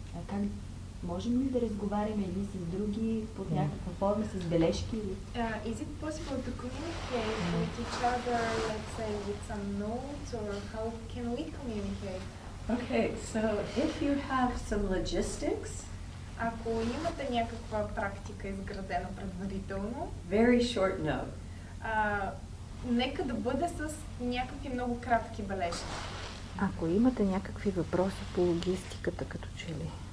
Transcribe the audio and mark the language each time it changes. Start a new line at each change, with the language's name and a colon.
Bulgarian: Как можем ли да разговаряме едни с други под някаква форма, с бележки или?
English: Is it possible to communicate with each other, let's say, with some notes, or how can we communicate? Okay, so if you have some logistics,
Bulgarian: Ако имате някаква практика изградена предварително,
English: very short note.
Bulgarian: нека да бъде с някакви много кратки бележки. Ако имате някакви въпроси по логистиката, като че ли?